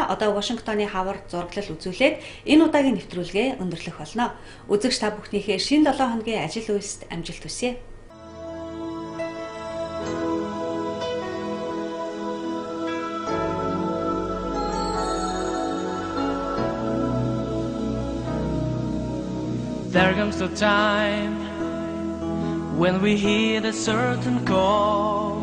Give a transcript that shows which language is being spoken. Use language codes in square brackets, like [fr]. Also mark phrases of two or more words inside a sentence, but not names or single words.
[mn] Одоо Вашингтоны хавар зураглал үзүүлээд энэ удаагийн нэвтрүүлгээ өндөрлөх болно. Үзэгч та бүхнийхээ шинэ 7 хоногийн ажил үйлсэд амжилт хүсье. [en] There comes the time when we hear the certain call,